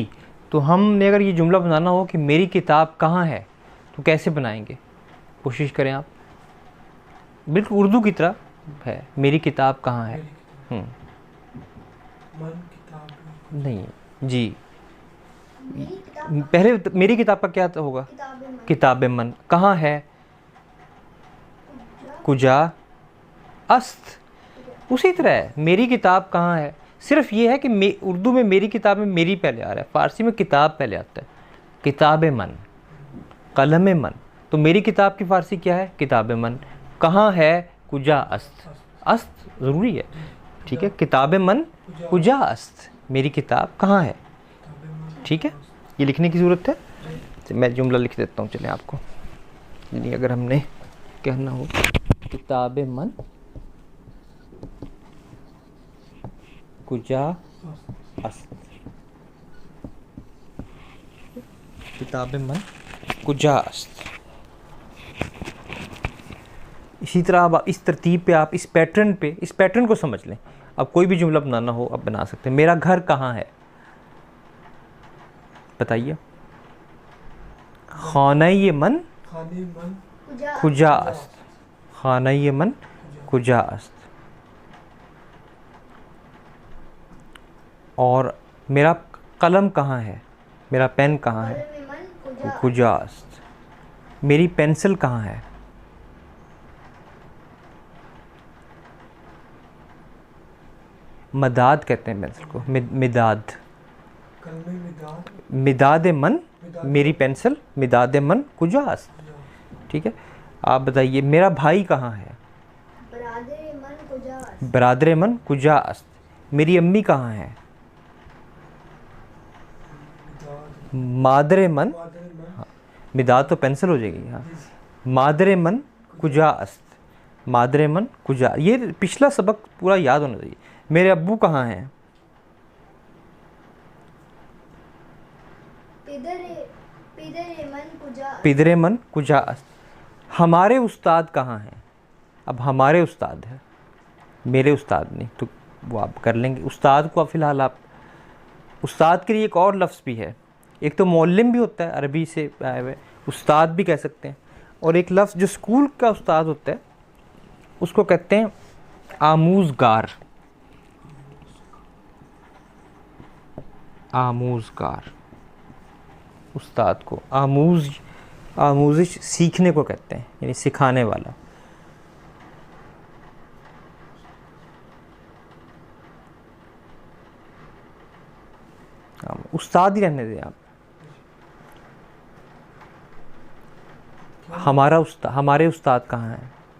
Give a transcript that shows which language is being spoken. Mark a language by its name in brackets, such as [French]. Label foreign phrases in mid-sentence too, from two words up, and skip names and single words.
[Urdu] تو ہم نے اگر یہ جملہ بنانا ہو کہ میری کتاب کہاں ہے تو کیسے بنائیں گے؟ کوشش کریں آپ۔ بالکل اردو کی طرح ہے. میری کتاب کہاں ہے؟ [Persian] من کتاب [Urdu] نہیں جی. پہلے میری کتاب کا کیا ہوگا؟ [Persian] کتاب من. [Urdu] کہاں ہے؟ [Persian] کجا است. [Urdu] اسی طرح ہے میری کتاب کہاں ہے. صرف یہ ہے کہ اردو میں میری کتاب میں میری پہلے آ رہا ہے، فارسی میں کتاب پہلے آتا ہے. [Persian] کتاب من، قلم من. [Urdu] تو میری کتاب کی فارسی کیا ہے؟ [Persian] کتاب من. [Urdu] کہاں ہے؟ [Persian] کجا است. است [Urdu] ضروری ہے، ٹھیک ہے. [Persian] کتاب من کجا است. [Urdu] میری کتاب کہاں ہے، ٹھیک ہے. یہ لکھنے کی ضرورت ہے. میں جملہ لکھ دیتا ہوں چلیں آپ کو، یعنی اگر ہم نے کہنا ہو [Persian] کتاب من کجا است. کتاب من کجا است. [Urdu] اسی طرح اب اس ترتیب پہ آپ اس پیٹرن کو سمجھ لیں. اب کوئی بھی جملہ بنانا ہو اب بنا سکتے ہیں. میرا گھر کہاں ہے؟ بتائیے. [Persian] خانہ من کجا است. خانہ من کجا است. [Urdu] اور میرا قلم کہاں ہے؟ میرا پین کہاں ہے؟ [Persian] کجا است. [Urdu] میری پینسل کہاں ہے؟ مداد کہتے ہیں پینسل کو، مداد. [Persian] مداد من [Urdu] میری پینسل، [Persian] مداد من کجا است. [Urdu] ٹھیک ہے. آپ بتائیے میرا بھائی کہاں ہے؟ [Persian] برادر من کجا است. [Urdu] میری امی کہاں ہے؟ [Persian] مادر من. [Urdu] مداد تو پینسل ہو جائے گی. ہاں. [Persian] مادر من کجا است. مادر من کجا. [Urdu] یہ پچھلا سبق پورا یاد ہونا چاہیے. میرے ابو کہاں ہیں؟ [Persian] پدر من کجا است. [Urdu] ہمارے استاد کہاں ہیں؟ اب ہمارے استاد ہے، میرے استاد نہیں، تو وہ آپ کر لیں گے. استاد کو فی الحال آپ استاد کے لیے ایک اور لفظ بھی ہے. ایک تو معلم بھی ہوتا ہے، عربی سے آئے ہوئے، استاد بھی کہہ سکتے ہیں. اور ایک لفظ جو اسکول کا استاد ہوتا ہے اس کو کہتے ہیں آموزگار. آموزگار. استاد کو آموزش سیکھنے کو کہتے ہیں، یعنی سکھانے والا. استاد ہی رہنے دیں آپ. ہمارے استاد کہاں ہیں؟